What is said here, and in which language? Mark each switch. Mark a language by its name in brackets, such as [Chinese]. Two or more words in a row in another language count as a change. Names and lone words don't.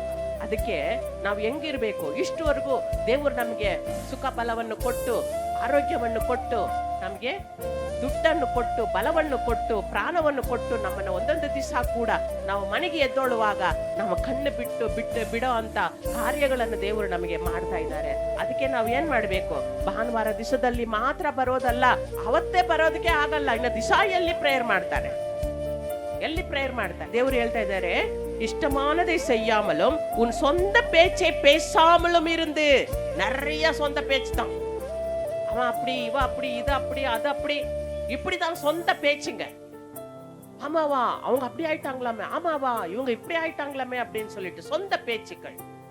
[Kannada] ಅದಕ್ಕೆ ನಾವು ಹೆಂಗಿರ್ಬೇಕು, ಇಷ್ಟುವರೆಗೂ ದೇವರು ನಮ್ಗೆ ಸುಖ ಬಲವನ್ನು ಕೊಟ್ಟು, ಆರೋಗ್ಯವನ್ನು ಕೊಟ್ಟು, ನಮ್ಗೆ ದುಡ್ಡನ್ನು ಕೊಟ್ಟು, ಬಲವನ್ನು ಕೊಟ್ಟು, ಪ್ರಾಣವನ್ನು ಕೊಟ್ಟು, ನಮ್ಮನ್ನ ಒಂದೊಂದು ದಿವಸ ಕೂಡ ನಾವು ಮನೆಗೆ ಎದ್ದೊಳ್ಳುವಾಗ ನಮ್ಮ ಕಣ್ಣು ಬಿಡೋ ಅಂತ ಕಾರ್ಯಗಳನ್ನು ದೇವರು ನಮಗೆ ಮಾಡ್ತಾ ಇದ್ದಾರೆ. ಅದಕ್ಕೆ ನಾವು ಏನ್ ಮಾಡ್ಬೇಕು, ಭಾನುವಾರ ದಿವಸದಲ್ಲಿ ಮಾತ್ರ ಬರೋದಲ್ಲ, ಅವತ್ತೇ ಬರೋದಕ್ಕೆ ಆಗಲ್ಲ. ಇನ್ನು ದಿವಸ ಎಲ್ಲಿ ಪ್ರೇಯರ್ ಮಾಡ್ತಾರೆ? தேவரு ಹೇಳ್ತಾ ಇದ್ದಾರೆ, [Tamil] இஷ்டமானதை செய்யாமலும் உன் சொந்த பேச்சை பேசாமலும் இருந்து. நிறைய சொந்த பேச்சு தான். அவன் அப்படி, இவ அப்படி, இது அப்படி, அது அப்படி, இப்படிதான் சொந்த பேச்சுங்க. ஆமாவா அவங்க அப்படி ஆயிட்டாங்களாமே, ஆமாவா இவங்க இப்படி ஆயிட்டாங்களாமே அப்படின்னு சொல்லிட்டு சொந்த பேச்சுக்கள்.